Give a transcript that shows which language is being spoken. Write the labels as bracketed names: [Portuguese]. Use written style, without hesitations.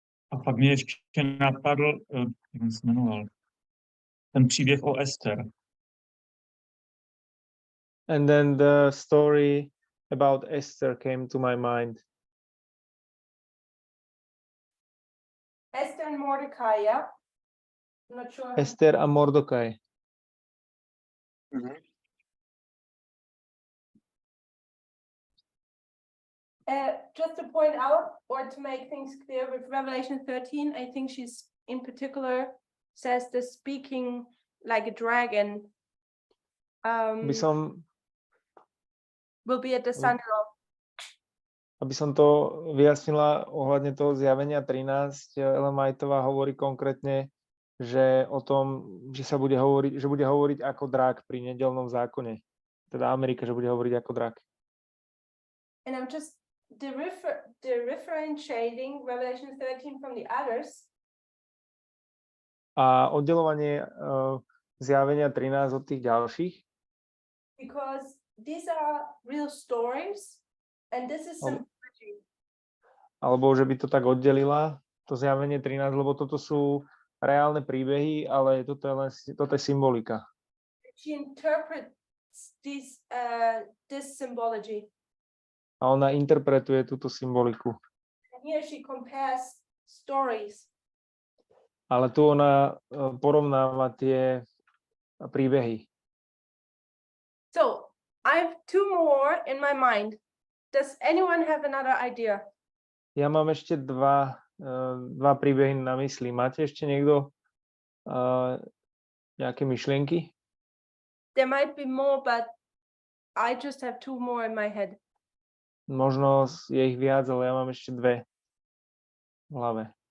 [Czech] A pak mě ještě napadl, jak se jmenoval, ten příběh o Ester. [English] And then the story about Esther came to my mind. Esther and Mordecai, yeah? I'm not sure. [Slovak] Ester a Mordokaj. [English] Just to point out or to make things clear with Revelation 13, I think she's in particular says the speaking like a dragon [Slovak] By som, [English] will be at the son-in-law. [Slovak] aby som to vyjasnila ohľadne toho zjavenia 13, Ellen Whiteová hovorí konkrétne, že o tom, že bude hovoriť ako drak pri nedeľnom zákone. Teda Amerika, že bude hovoriť ako drak. [English] And I'm just differentiating Revelation 13 from the others. [Slovak] A oddelovanie zjavenia 13 od tých ďalších, [English] Because these are real stories, and this is symbology. [Slovak] Alebo že by to tak oddelila, to zjavenie 13, lebo toto sú reálne príbehy, ale toto je symbolika. [English] She interprets this symbology. [Slovak] A ona interpretuje túto symboliku. [English] And here she compares stories. [Slovak] Ale tu ona porovnáva tie príbehy. [English] So I have two more in my mind. Does anyone have another idea? [Slovak] Ja mám ešte dva príbehy na mysli. Máte ešte niekto nejaké myšlienky? [English] There might be more, but I just have two more in my head. [Slovak] Možno je ich viac, ale ja mám ešte dve v hlave.